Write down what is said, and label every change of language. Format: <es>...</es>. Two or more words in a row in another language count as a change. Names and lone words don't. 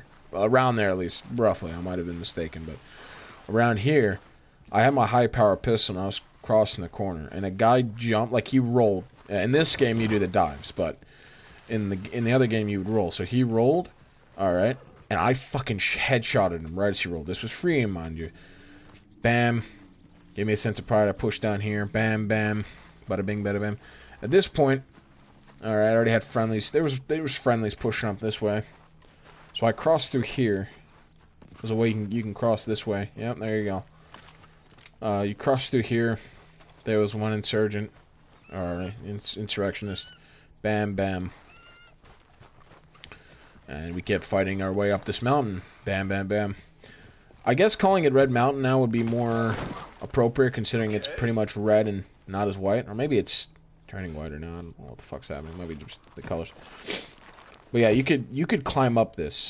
<en>Around there, at least, roughly. I might have been mistaken, but around here, I had my high-power pistol, and I was crossing the corner, and a guy jumped, like he rolled. In this game, you do the dives, but in the other game, you would roll. So he rolled, all right, and I fucking headshotted him right as he rolled. This was free, mind you. Bam. Gave me a sense of pride. I pushed down here. Bam, bam. Bada bing, bada bam. At this point, all right, I already had friendlies. There was friendlies pushing up this way. So I crossed through here. There's a way you can cross this way. Yep, there you go. You cross through here. There was one insurgent, or insurrectionist. Bam, bam. And we kept fighting our way up this mountain. Bam, bam, bam. I guess calling it Red Mountain now would be more appropriate, considering it's pretty much red and not as white. Or maybe it's turning whiter now. I don't know what the fuck's happening. Maybe just the colors. But yeah, you could climb up this.</en>